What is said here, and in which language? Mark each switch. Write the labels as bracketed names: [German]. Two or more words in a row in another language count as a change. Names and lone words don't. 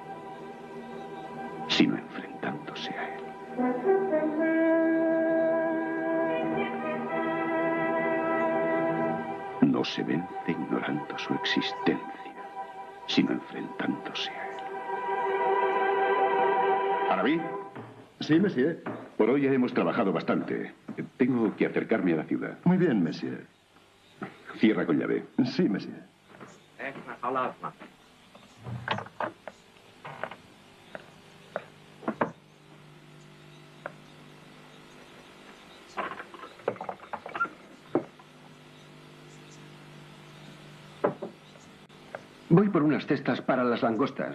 [Spanish] sino enfrentándose a él. No se vence ignorando su existencia, sino enfrentándose a él. ¿Arabí? Sí, monsieur. Por hoy ya hemos trabajado bastante. Tengo que acercarme a la ciudad. Muy bien, monsieur. Cierra con llave. Sí, monsieur. [Arabic] احنا خلصنا. [Spanish] Voy por unas cestas para las langostas.